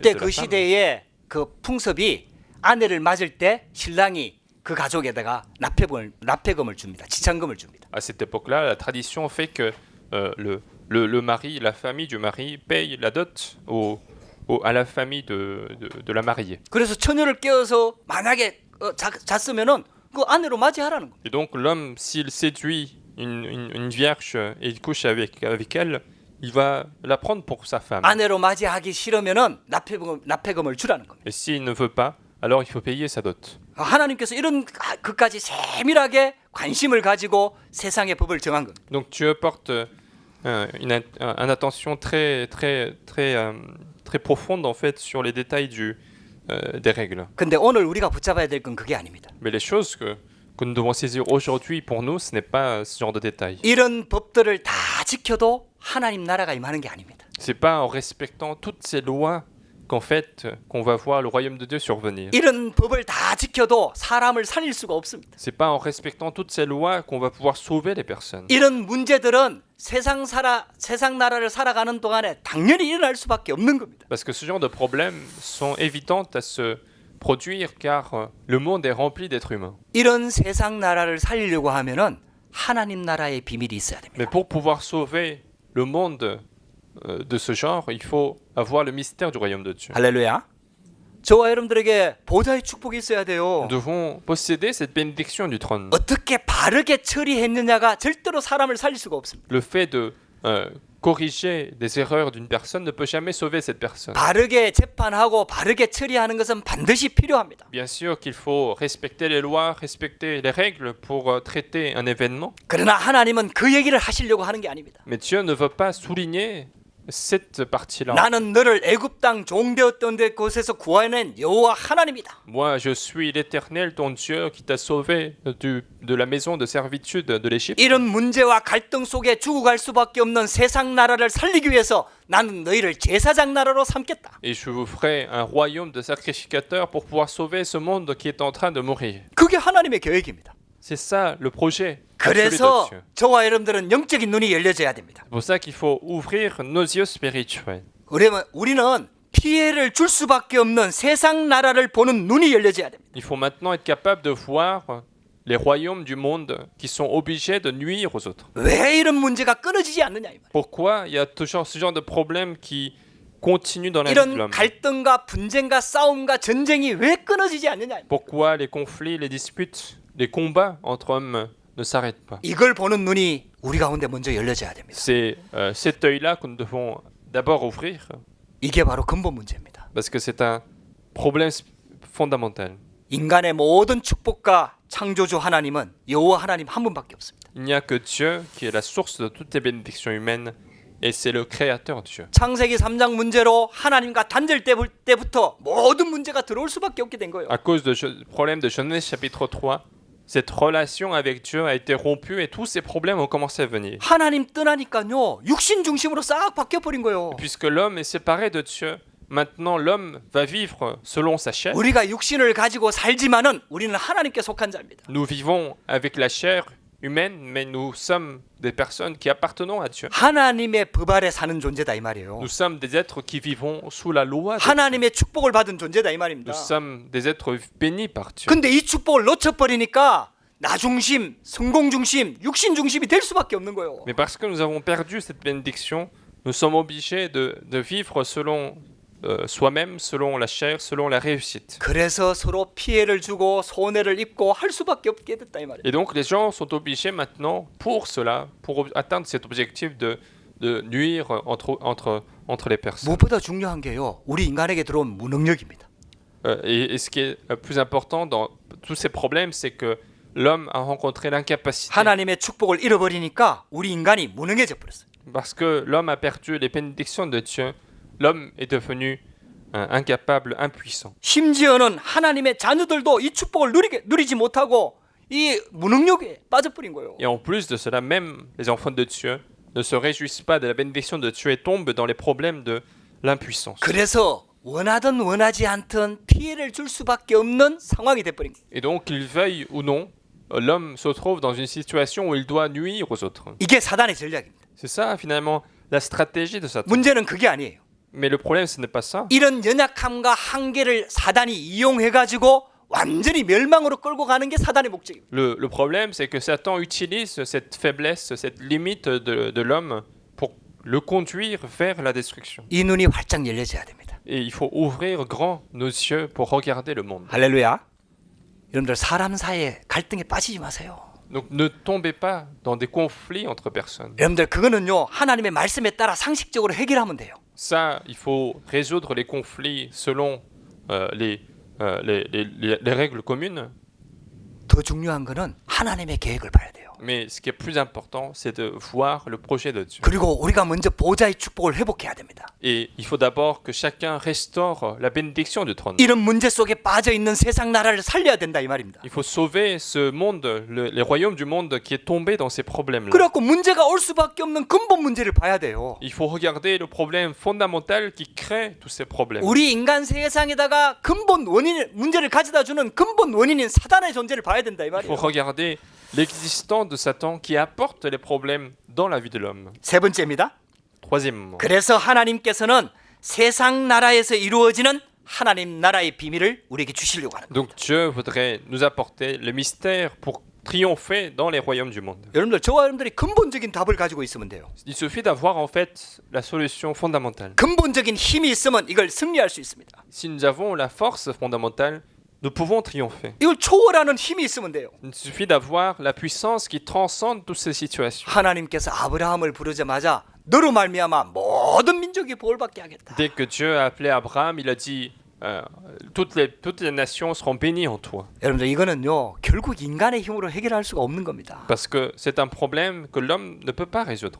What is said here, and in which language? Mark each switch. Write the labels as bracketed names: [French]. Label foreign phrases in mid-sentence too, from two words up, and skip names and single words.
[Korean] 그때 [French] de la [Korean] 그 [French] femme. [Korean] 시대에 그 풍습이 아내를 맞을 때 신랑이 그 가족에다가 납폐금을 줍니다. 지참금을 줍니다. [French] À cette époque-là, la tradition fait que le mari, la famille du mari paye la dot à la famille de la mariée. [Korean] 그래서 처녀를 깨워서 만약에 잤으면은 그 아내로 맞이하라는 겁니다. [French] Et donc l'homme, s'il séduit une vierge et il couche avec elle, il va la prendre pour sa femme. [Korean] 아내로 맞이하기 싫으면은 납폐금을 주라는 겁니다. [French] Et s'il ne veut pas, alors il faut payer sa dot. [Korean] 하나님께서 이런 그까지 세밀하게 관심을 가지고 세상의 법을 정한 겁니다. [French] Donc Dieu porte une attention très profonde en fait sur les détails des règles. [Korean] 근데 오늘 우리가 붙잡아야 될 건 그게 아닙니다. [French] Mais les choses que nous devons saisir aujourd'hui pour nous, ce n'est pas ce genre de détails. [Korean] 이런 법들을 다 지켜도 하나님 나라가 임하는 게 아닙니다. [French] C'est pas en respectant toutes ces lois qu'en fait qu'on va voir le royaume de Dieu survenir. [Korean] 이런 법을 다 지켜도 사람을 살릴 수가 없습니다. [French] C'est pas en respectant toutes ces lois qu'on va pouvoir sauver les personnes. [Korean] 이런 문제들은 세상 나라를 살아가는 동안에 당연히 일어날 수밖에 없는 겁니다. [French] Parce que ce genre de problèmes sont évidentes à se produire car le monde est rempli d'êtres humains. [Korean] 이런 세상 나라를 살리려고 하면은 하나님 나라의 비밀이 있어야 됩니다. [French] Mais pour pouvoir sauver le monde de ce genre, il faut avoir le mystère du royaume de Dieu. [Korean] 할렐루야. 저와 여러분들에게 보좌의 축복이 있어야 돼요. [French] Nous devons posséder cette bénédiction du trône. [Korean] 어떻게 바르게 처리했느냐가 절대로 사람을 살릴 수가 없습니다. [French] Le fait de corriger des erreurs d'une personne ne peut jamais sauver cette personne. [Korean] 바르게 재판하고 바르게 처리하는 것은 반드시 필요합니다. [French] Bien sûr qu'il faut respecter les lois, respecter les règles pour traiter un événement. [Korean] 그러나 하나님은 그 얘기를 하시려고 하는 게 아닙니다. [French] Mais Dieu ne veut pas souligner cette partie-là. [Korean] 나는 너를 애굽 땅 종되었던 데 곳에서 구하여낸 여호와 하나님이다. [French] Moi, je suis l'Éternel, ton Dieu, qui t'a sauvé de la maison de servitude de l'Égypte. [Korean] 이런 문제와 갈등 속에 죽어갈 수밖에 없는 세상 나라를 살리기 위해서 나는 너희를 제사장 나라로 삼겠다. [French] Et je vous ferai un royaume de sacrificateurs pour pouvoir sauver ce monde qui est en train de mourir. [Korean] 그게 하나님의 계획입니다. [French] C'est ça le projet absolu de [Korean] 그래서 [French] Dieu. [Korean] 저와 여러분들은 영적인 눈이 열려져야 됩니다. [French] C'est pour ça qu'il faut ouvrir nos yeux spirituels. [Korean] 우리는 피해를 줄 수밖에 없는 세상 나라를 보는 눈이 열려져야 됩니다. [French] Il faut maintenant être capable de voir les royaumes du monde qui sont obligés de nuire aux autres. [Korean] 왜 이런 문제가 끊어지지 않느냐 이 말이에요. [French] Pourquoi il y a toujours ce genre de problème qui continue dans la vie de [Korean] 이런 [French] l'homme? [Korean] 갈등과 분쟁과 싸움과 전쟁이 왜 끊어지지 않느냐 이 말이에요. [French] Pourquoi les conflits, les disputes, les combats entre hommes ne s'arrêtent pas? [Korean] 이걸 보는 눈이 우리 가운데 먼저 열려져야 됩니다. [French] C'est cet œil-là que nous devons d'abord ouvrir, [Korean] 이게 바로 근본 문제입니다. [French] parce que c'est un problème fondamental. [Korean] 인간의 모든 축복과 창조주 하나님은 여호와 하나님 한 분밖에 없습니다. [French] Il n'y a que Dieu qui est la source de toutes les bénédictions humaines, et c'est le Créateur Dieu. [Korean] 창세기 3장 문제로 하나님과 단절 때부터 모든 문제가 들어올 수밖에 없게 된 거예요. [French] À cause du problème de Genèse chapitre 3, cette relation avec Dieu a été rompue et tous ces problèmes ont commencé à venir. [Korean] 하나님 떠나니까요 육신 중심으로 싹 바뀌어 버린 거예요. [French] Puisque l'homme est séparé de Dieu, maintenant l'homme va vivre selon sa chair. [Korean] 우리가 육신을 가지고 살지만은 우리는 하나님께 속한 자입니다. [French] Nous vivons avec la chair humaine, mais nous sommes des personnes qui appartenons à Dieu. [Korean] 하나님의 법 아래 사는 존재다 이 말이에요. [French] Nous sommes des êtres qui vivons sous la loi de Dieu. [Korean] 하나님의 축복을 받은 존재다 이 말입니다. [French] Nous sommes des êtres bénis par Dieu. [Korean] 근데 이 축복을 놓쳐버리니까 나 중심, 성공 중심, 육신 중심이 될 수밖에 없는 거예요. [French] Mais parce que nous avons perdu cette bénédiction, nous sommes obligés de vivre selon soi-même, selon la chair, selon la réussite. [Korean] 그래서 서로 피해를 주고 손해를 입고 할 수밖에 없게 됐다 이 말이에요. [French] Et donc les gens sont obligés maintenant, pour cela, pour atteindre cet objectif de nuire entre les personnes. [Korean] 무엇보다 중요한 게요. 우리 인간에게 들어온 무능력입니다. [French] Et ce qui est le plus important dans tous ces problèmes, c'est que l'homme a rencontré l'incapacité. [Korean] 하나님의 축복을 잃어버리니까 우리 인간이 무능해져 버렸어요. [French] Parce que l'homme a perdu les bénédictions de Dieu, l'homme est devenu incapable, impuissant. [Korean] 심지어는 하나님의 자녀들도 이 축복을 누리지 못하고 이 무능력에 빠져버린 거예요. [French] Et en plus de cela, même les enfants de Dieu ne se réjouissent pas de la bénédiction de Dieu et tombent dans les problèmes de l'impuissance. [Korean] 그래서 원하든 원하지 않든 피해를 줄 수밖에 없는 상황이 돼버린 거예요. [French] Et donc, qu'ils veuillent ou non, l'homme se trouve dans une situation où il doit nuire aux autres. [Korean] 이게 사단의 전략입니다. [French] C'est ça finalement la stratégie de Satan. [Korean] 문제는 그게 아니에요. [French] Mais le problème ce n'est pas ça. [Korean] 이런 연약함과 한계를 사단이 이용해가지고 완전히 멸망으로 끌고 가는 게 사단의 목적입니다. [French] Le problème c'est que Satan utilise cette faiblesse, cette limite de l'homme pour le conduire vers la destruction. [Korean] 이 눈이 활짝 열려져야 됩니다. [French] Et il faut ouvrir grand nos yeux pour regarder le monde. [Korean] 할렐루야. 여러분들 사람 사이에 갈등에 빠지지 마세요. [French] Donc ne tombez pas dans des conflits entre personnes. [Korean] 여러분들 그거는요 하나님의 말씀에 따라 상식적으로 해결하면 돼요. [French] Ça, il faut résoudre les conflits selon les règles communes. [Korean] 더 중요한 거는 하나님의 계획을 봐야 돼요. [French] Mais ce qui est plus important, c'est de voir le projet de Dieu. [Korean] 그리고 우리가 먼저 보좌의 축복을 회복해야 됩니다. [French] Et il faut d'abord que chacun restaure la bénédiction du trône. [Korean] 이런 문제 속에 빠져 있는 세상 나라를 살려야 된다 이 말입니다. [French] Il faut sauver ce monde, les royaumes du monde qui est tombé dans ces problèmes-là. [Korean] 그래갖고 문제가 올 수밖에 없는 근본 문제를 봐야 돼요. [French] Il faut regarder le problème fondamental qui crée tous ces problèmes. [Korean] 우리 인간 세상에다가 근본 원인 문제를 가져다 주는 근본 원인인 사단의 존재를 봐야 된다 이 [French] Il faut [Korean] 말이에요. [French] regarder l'existence de Satan qui apporte les problèmes dans la vie de l'homme. [Korean] 세 번째입니다. [French] Troisièmement, [Korean] 그래서 하나님께서는 세상 나라에서 이루어지는 하나님 나라의 비밀을 우리에게 주시려고 하는 거예요. [French] donc Dieu voudrait nous apporter le mystère pour triompher dans les royaumes du monde. [Korean] 여러분들 저와 여러분들이 근본적인 답을 가지고 있으면 돼요. [French] Il suffit d'avoir en fait la solution fondamentale. [Korean] 근본적인 힘이 있으면 이걸 승리할 수 있습니다. [French] Si nous avons la force fondamentale, nous pouvons triompher. [Korean] 이걸 초월하는 힘이 있으면 돼요. [French] Il suffit d'avoir la puissance qui transcende toutes ces situations. [Korean] 하나님께서 아브라함을 부르자마자 너로 말미암아 모든 민족이 보호받게 하겠다. [French] Dès que Dieu a appelé Abraham, il a dit toutes les nations seront bénies en toi. [Korean] 여러분들 이거는요 결국 인간의 힘으로 해결할 수가 없는 겁니다. [French] Parce que c'est un problème que l'homme ne peut pas résoudre.